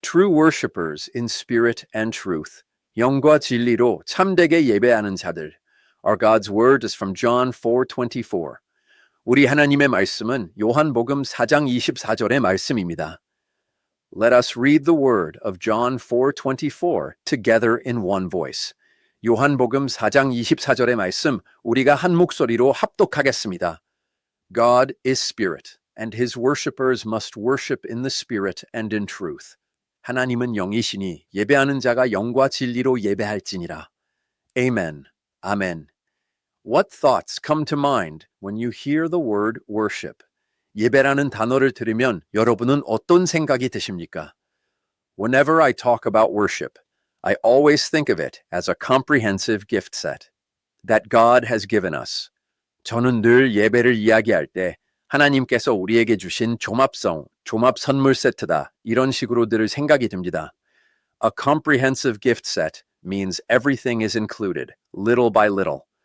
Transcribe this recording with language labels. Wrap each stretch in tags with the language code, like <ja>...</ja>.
<en>true worshipers in spirit and truth.</en> <ko>영과 진리로 참되게 예배하는 자들.</ko> <en>Our God's word is from John 4:24.</en> <ko>우리 하나님의 말씀은 요한복음 4장 24절의 말씀입니다.</ko> <en>Let us read the word of John 4:24 together in one voice.</en> <ko>요한복음 4장 24절의 말씀 우리가 한 목소리로 합독하겠습니다.</ko> <en>God is spirit, and his worshippers must worship in the spirit and in truth.</en> <ko>하나님은 영이시니 예배하는 자가 영과 진리로 예배할지니라.</ko> <en>Amen. Amen. What thoughts come to mind when you hear the word worship?</en> <ko>예배라는 단어를 들으면 여러분은 어떤 생각이 드십니까?</ko> <en>Whenever I talk about worship, I always think of it as a comprehensive gift set that God has given us.</en> <ko>저는 늘 예배를 이야기할 때 하나님께서 우리에게 주신 종합 선물 세트다 이런 식으로 들 생각이 듭니다.</ko> <en>A comprehensive gift set means everything is included, little by little.</en>